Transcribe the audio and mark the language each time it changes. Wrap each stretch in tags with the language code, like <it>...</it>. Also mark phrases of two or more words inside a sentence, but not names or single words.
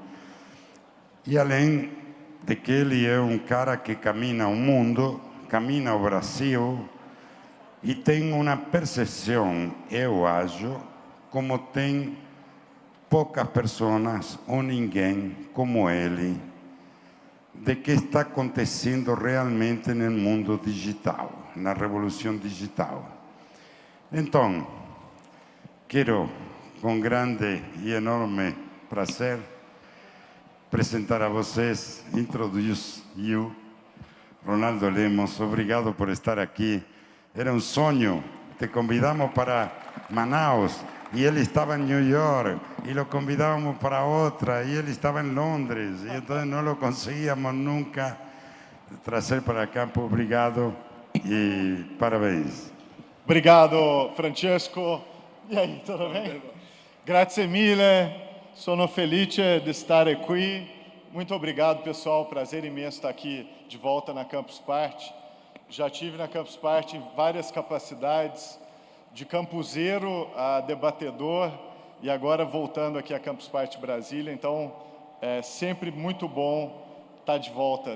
<pt>E além de que ele é um cara que camina o mundo, camina o Brasil e tem uma percepção, eu acho, como tem poucas pessoas ou ninguém como ele, de que está acontecendo realmente no mundo digital, na revolução digital. Então, quero, com grande e enorme prazer, apresentar a vocês,</pt> <en>introduce you, Ronaldo Lemos.</en> <pt>Obrigado por estar aqui. Era um sonho. Te convidamos para Manaus e ele estava em New York, e lo convidávamos para outra e ele estava em Londres, e então não lo conseguíamos nunca trazer para cá. Obrigado e parabéns. Obrigado, Francesco. E aí, tudo bem?</pt> <it>Grazie mille, sono felice di stare qui.</it> <pt>Muito obrigado, pessoal. Prazer imenso estar aqui de volta na Campus Party. Já tive na Campus Party em várias capacidades, de campuseiro a debatedor, e agora voltando aqui à Campus Party Brasília. Então, é sempre muito bom estar de volta.</pt>